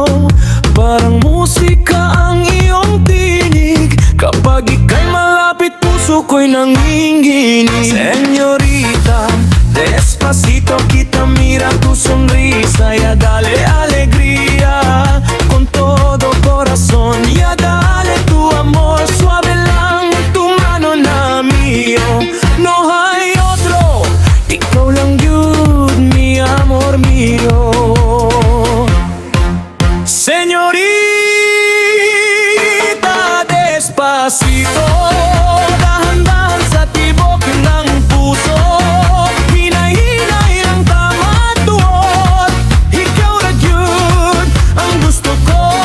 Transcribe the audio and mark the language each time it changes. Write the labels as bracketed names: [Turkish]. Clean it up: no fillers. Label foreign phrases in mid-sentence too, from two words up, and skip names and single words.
[Filipino] Parang musika ang iyong tinig, kapag ika'y malapit puso ko'y nanginginig. [Chavacano] Señorita, despacito kita mira tu sonrisa, ya dale alegría con todo corazón, ya dale tu amor, suave lang tu mano na mío. No hay otro, [Filipino] ikaw lang yun, [Chavacano] mi amor mío. Señorita Despacito, [Filipino] dahan-dahan sa tibok ng puso, hinay-hinay ang tama't tuon, ikaw na yun ang gusto ko.